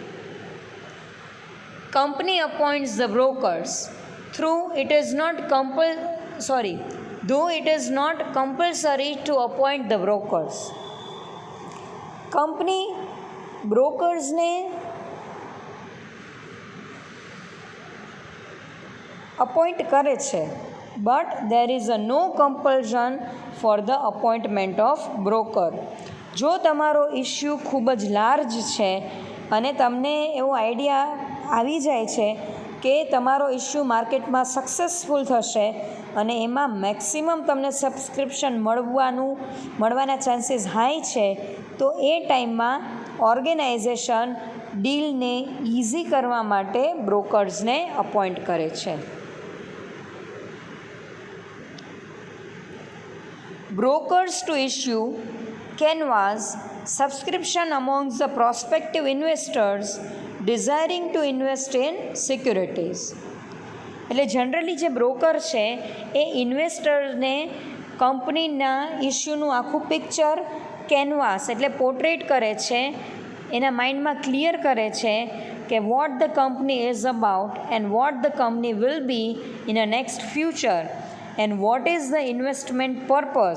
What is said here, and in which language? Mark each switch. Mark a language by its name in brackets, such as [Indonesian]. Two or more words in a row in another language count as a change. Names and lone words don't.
[English] Company appoints the brokers though it is not compulsory to appoint the brokers. Company brokers [Gujarati] ने appoint કરે છે, [English] but there is a no compulsion for the appointment of broker. [Gujarati] જો તમારો ઇશ્યુ ખૂબ જ લાર્જ છે અને તમને એવો આઈડિયા આવી જાય છે કે તમારો ઇશ્યુ માર્કેટમાં સક્સેસફુલ થશે અને એમાં મેક્સિમમ તમને સબસ્ક્રિપ્શન મળવાના ચાન્સીસ હાઈ છે, તો એ ટાઈમમાં ઓર્ગેનાઇઝેશન ડીલને ઇઝી કરવા માટે બ્રોકર્સને અપોઇન્ટ કરે છે. [English] Brokers to issue canvass subscription amongst the prospective investors desiring to invest in securities. [Gujarati] એટલે જનરલી જે બ્રોકર છે એ ઇન્વેસ્ટરને કંપનીના ઇશ્યુનું આખું પિક્ચર કેનવાસ એટલે પોર્ટ્રેટ કરે છે, એના માઇન્ડમાં ક્લિયર કરે છે કે [English] what the company is about and what the company will be in a next future and what is the investment purpose.